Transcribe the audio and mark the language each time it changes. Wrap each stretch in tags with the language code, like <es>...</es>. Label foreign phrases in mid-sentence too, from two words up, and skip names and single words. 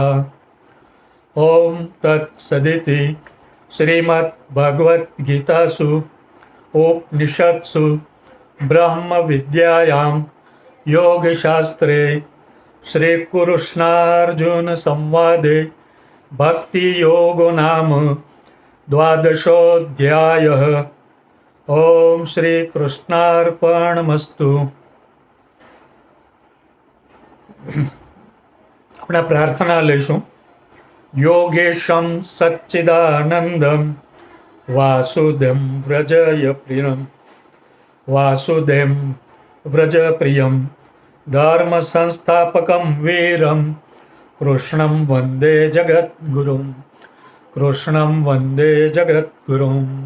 <sa>ओम तत्सदिति श्रीमद्भगवद्गीतासु उपनिषत्सु ब्रह्म विद्यायां योगशास्त्रे श्रीकृष्णार्जुन संवादे भक्ति योगो नाम द्वादशोऽध्यायः ओम श्री कृष्णार्पणमस्तु।</sa> <gu>આપણે પ્રાર્થના લઈશું।</gu> <sa>યોગેશમ સચ્ચિદાનંદમ વાસુદેવ વ્રજય પ્રિયમ વાસુદેવ વ્રજ પ્રિયમ ધર્મ સંસ્થાપકમ વીરમ કૃષ્ણમ વંદે જગદ્ગુરુમ કૃષ્ણમ વંદે જગદ્ગુરુમ।</sa>